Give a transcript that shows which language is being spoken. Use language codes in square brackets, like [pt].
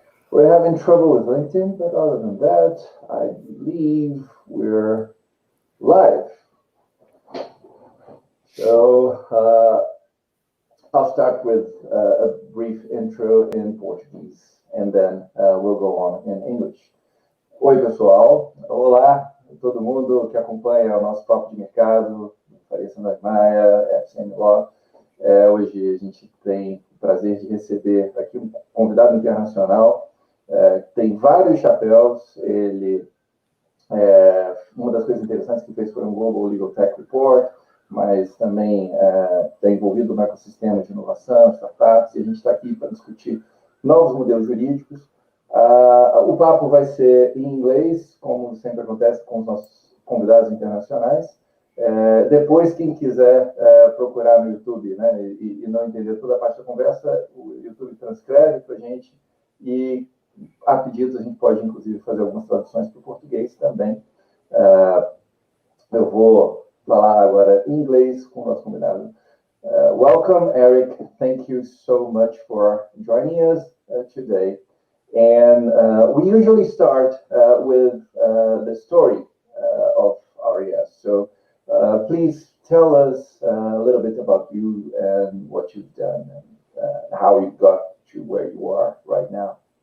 [en] We're having trouble with LinkedIn, but other than that, I believe we're live. So I'll start with a brief intro in Portuguese, and then we'll go on in English. [pt] Oi, pessoal. Olá, todo mundo que acompanha o nosso papo de mercado, Fábio Cendão, Fcmlaw. Hoje a gente tem o prazer de receber aqui um convidado internacional, tem vários chapéus. Ele, uma das coisas interessantes que fez foi um Global LegalTech Report, mas também está envolvido no ecossistema de inovação, startups, e a gente está aqui para discutir novos modelos jurídicos. O papo vai ser em inglês, como sempre acontece com os nossos convidados internacionais. Depois, quem quiser procurar no YouTube, né, e não entender toda a parte da conversa, o YouTube transcreve para a gente, e a pedidos a gente pode, inclusive, fazer algumas traduções para o português também. Eu vou falar agora em inglês com o nosso convidado. [en] Welcome, Eric. Thank you so much for joining us today. And we usually start with the story of our guest. So please tell us a little bit about you and what you've done and how you got to where you are right now.